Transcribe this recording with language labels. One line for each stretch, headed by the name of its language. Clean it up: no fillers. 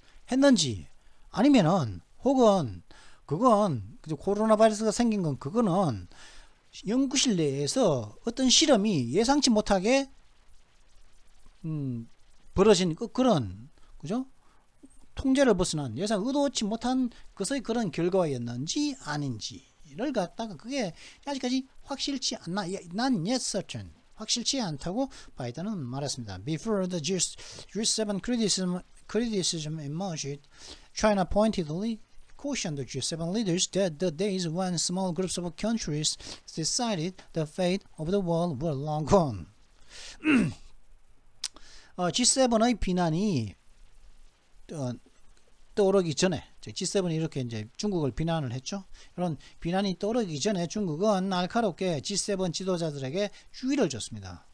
Korean: 했는지, 아니면은 혹은 그건 코로나 바이러스가 생긴 건 그거는 연구실 내에서 어떤 실험이 예상치 못하게 벌어진 그런, 그죠? 통제를 벗어난, 예상 의도치 못한 것의 그런 결과였는지 아닌지를 갖다가 그게 아직까지 확실치 않나,
English: not yet certain,
Korean: 확실치 않다고 바이든은 말했습니다.
English: Before the G7 criticism emerged, China pointedly cautioned the G7 leaders that the days when small groups of countries decided the fate of the world were long gone.
Korean: G7의 비난이 떠오르기 전에, G7이 이렇게 이제 중국을 비난을 했죠. 이런 비난이 떠오르기 전에 중국은 날카롭게 G7 지도자들에게 주의를 줬습니다.